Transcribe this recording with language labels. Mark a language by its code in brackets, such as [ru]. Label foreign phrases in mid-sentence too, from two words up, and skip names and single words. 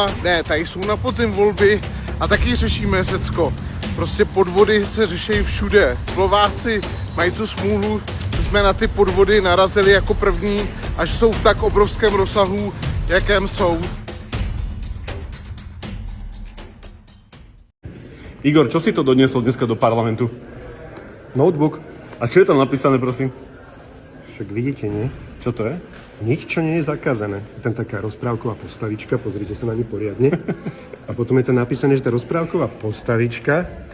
[cs] Ne, tady jsou na podzim volby a taky řešíme Řecko. Prostě podvody se řeší všude. Slováci mají tu smůlu, že jsme na ty podvody narazili jako první, až jsou v tak obrovském rozsahu, jakém jsou. [sk] Igor, čo si to donieslo dneska do parlamentu? Notebook. A čo je tam napísané, prosím? Však vidíte, nie? Čo to je? Nič, čo nie je zakázané. Je tam taká rozprávková postavička, pozrite sa na ňu poriadne. A potom je tam napísané, že tá rozprávková postavička kryje vraha.